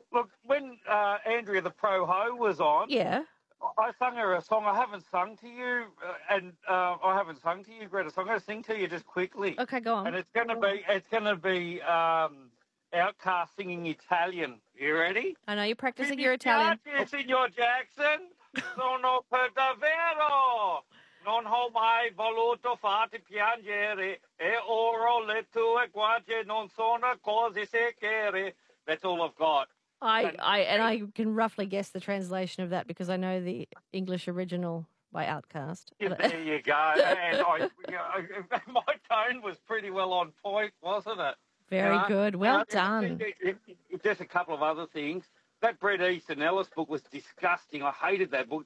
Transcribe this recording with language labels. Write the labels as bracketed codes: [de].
[en] Look, when Andrea the Pro Ho was on, I sung her a song. I haven't sung to you, I haven't sung to you, Greta. So I'm going to sing to you just quickly. Okay, go on. And it's going to be Outcast singing Italian. You ready? I know, you're practicing your Italian. [it] Signor Jackson. Sono per davvero, non ho mai voluto farti piangere, e ora le tue guance non sono così sicure. [en] That's all I've got. I can roughly guess the translation of that because I know the English original by Outcast. Yeah, there you go. And my tone was pretty well on point, wasn't it? Very good. Well done. Just a couple of other things. That Bret Easton Ellis book was disgusting. I hated that book.